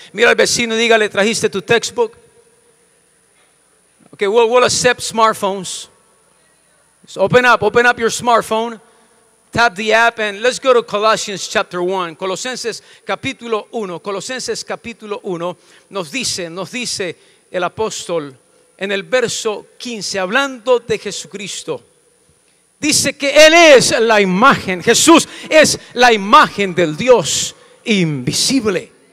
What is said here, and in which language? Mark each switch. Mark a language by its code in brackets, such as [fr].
[es] Mira al vecino y dígale: ¿trajiste tu textbook? [en] Okay, we'll accept smartphones. So open up your smartphone, tap the app, and let's go to Colossians chapter 1. [es] Colosenses capítulo 1. Colosenses capítulo 1 nos dice el apóstol en el verso 15, hablando de Jesucristo. Dice que Él es la imagen, Jesús es la imagen del Dios invisible.